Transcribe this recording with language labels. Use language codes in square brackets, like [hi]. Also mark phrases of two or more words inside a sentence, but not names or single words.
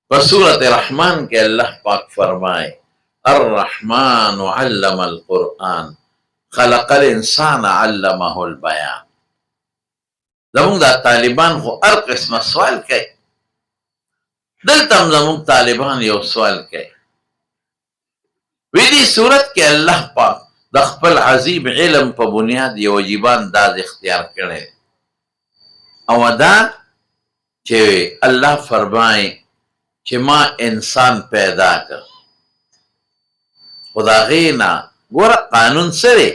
[ur] بسورة رحمان کے اللہ پاک فرمائے [ar] الرحمن علم القرآن خلق الانسان علمه البیان. [ps] زمونږ دا طالبان خو هر قسمه سوال کوي، دلته هم زمونږ طالبان یو سوال کوي. وی دې صورت کې الله پاک د خپل عظیم علم په بنیاد یو عجیب انداز اختیار کړی او دا چې الله فرمایي چې ما انسان پیدا کړ، خو د هغې نه ګوره قانون څه دی؟